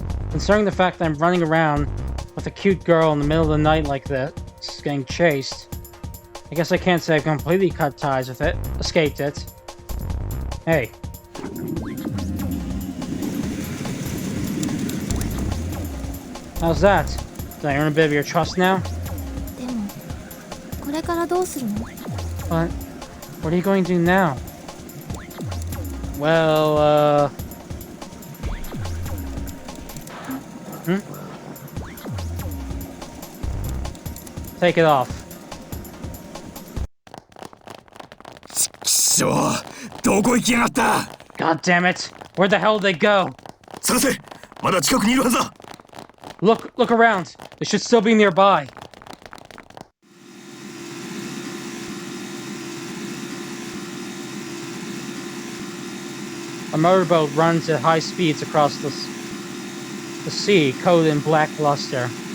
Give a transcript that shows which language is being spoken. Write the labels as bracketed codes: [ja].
[en] Concerning the fact that I'm running around with a cute girl in the middle of the night like this, getting chased, I guess I can't say I've completely cut ties with it, escaped it. Hey. How's that? Did I earn a bit of your trust now? [ja] でもこれからどうするの？ [en] What are you going to do now? Well, Take it off. [ja] きしょう、どこ行きやがった。 [en] God damn it! Where the hell did they go? [ja] 探せ、まだ近くにいるはずだ。 [en] Look around. They should still be nearby. A motorboat runs at high speeds across the sea, coated in black luster.